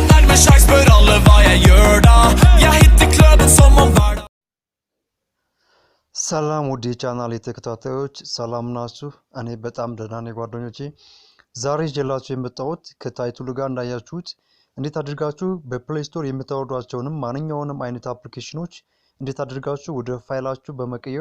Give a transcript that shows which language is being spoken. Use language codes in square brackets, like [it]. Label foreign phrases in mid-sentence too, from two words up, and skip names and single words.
[no] med sjanse, spør alle hva jeg gjør da. Jeg hitter klubben som om hver dag. [am] ሰላም ውድ የቻናሌ ተከታታዮች ሰላም ናችሁ? እኔ በጣም ደህና ነኝ ጓደኞቼ። ዛሬ ይዤላችሁ የመጣሁት ከታይትሉ ጋር እንዳያችሁት እንዴት አድርጋችሁ በፕሌይ ስቶር የምታወርዷቸውንም ማንኛውንም አይነት አፕሊኬሽኖች እንዴት አድርጋችሁ ወደ ፋይላችሁ በመቀየር